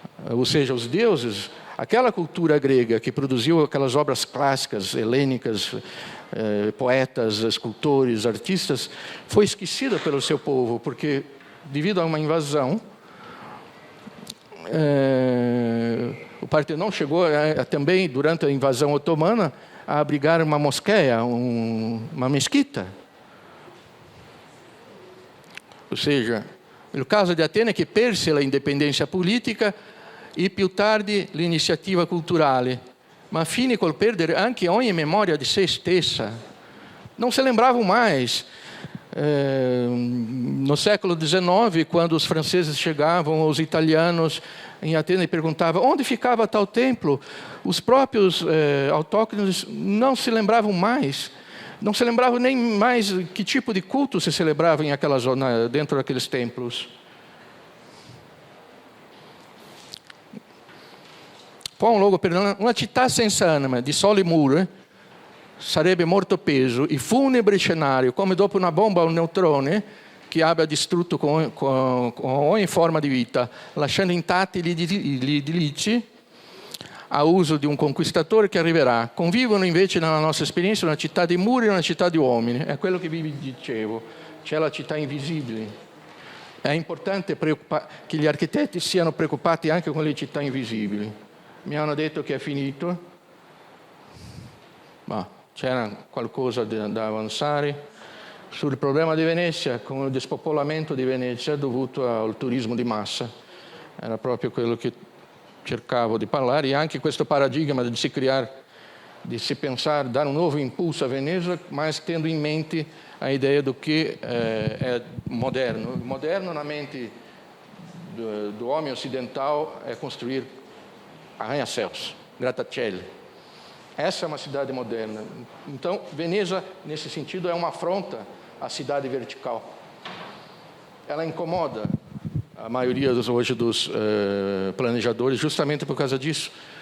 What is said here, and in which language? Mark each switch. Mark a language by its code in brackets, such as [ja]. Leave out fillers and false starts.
[pt] Ou seja, os deuses, aquela cultura grega que produziu aquelas obras clássicas, helênicas, poetas, escultores, artistas, foi esquecida pelo seu povo, porque devido a uma invasão, o Partenon chegou também, durante a invasão otomana, a abrigar uma mosqueia, uma mesquita. Ou seja, no caso de [it] Atene, che perse la indipendenza politica e più tardi l'iniziativa culturale, ma fine col perdere anche ogni memoria di se stessa. [pt] Non se lembravam mais. No século XIX, quando os franceses chegavam, os italianos em Atenas perguntavam onde ficava tal templo, os próprios autóctones não se lembravam mais, não se lembravam nem mais que tipo de culto se celebrava em aquela zona, dentro daqueles templos. [it] Poi un luogo per una città senza anima, di soli muri, sarebbe morto peso e funebre scenario, come dopo una bomba a un neutrone che abbia distrutto con ogni forma di vita, lasciando intatti gli edifici a uso di un conquistatore che arriverà. Convivono invece nella nostra esperienza una città di muri e una città di uomini. È quello che vi dicevo, c'è la città invisibile. È importante che gli architetti siano preoccupati anche con le città invisibili. Mi hanno detto che è finito, ma c'era qualcosa da avanzare. Sul problema di Venezia, con il dispopolamento di Venezia dovuto al turismo di massa. Era proprio quello che cercavo di parlare, e anche questo paradigma di si pensare, dare un nuovo impulso a Venezia, [pt] mas tendo in mente a ideia do que é moderno. O moderno na mente do homem ocidental é construir arranha-céus, grattacieli. Essa é uma cidade moderna. Então, Veneza, nesse sentido, é uma afronta à cidade vertical. Ela incomoda a maioria hoje dos planejadores justamente por causa disso.